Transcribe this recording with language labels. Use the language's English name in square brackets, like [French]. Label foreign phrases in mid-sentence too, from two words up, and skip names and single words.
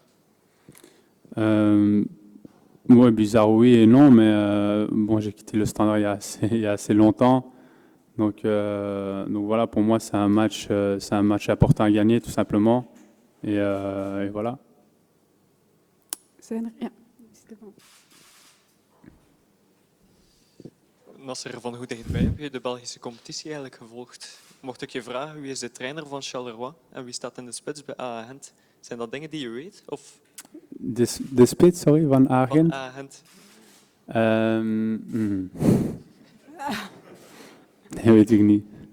[French] Ouais, bizarre oui et non, mais bon, j'ai quitté le Standard il y a assez longtemps. Donc voilà, pour moi c'est un match important à gagner tout simplement. Et voilà. [Dutch] Nasser, van hoe dichtbij heb je de Belgische competitie eigenlijk gevolgd? Mocht ik je vragen, wie is de trainer van Charleroi en wie staat in de spits bij AA Gent? Zijn dat dingen die je weet? Of De spits, sorry, van AA Gent? van AA Gent? Nee, weet ik niet.